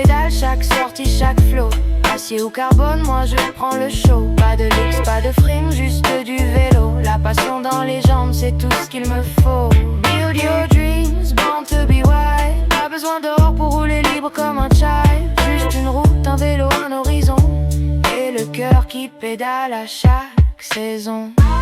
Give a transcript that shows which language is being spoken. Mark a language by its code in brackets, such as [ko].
[fr] Chaque sortie, chaque flow. Acier ou carbone, moi je prends le show. Pas de luxe, pas de frime, juste du vélo. La passion dans les jambes, c'est tout ce qu'il me faut. [en] Build your dreams, born to be wild. [fr] Pas besoin d'or pour rouler libre comme un child. Juste une route, un vélo, un horizon. Et le cœur qui pédale à chaque saison.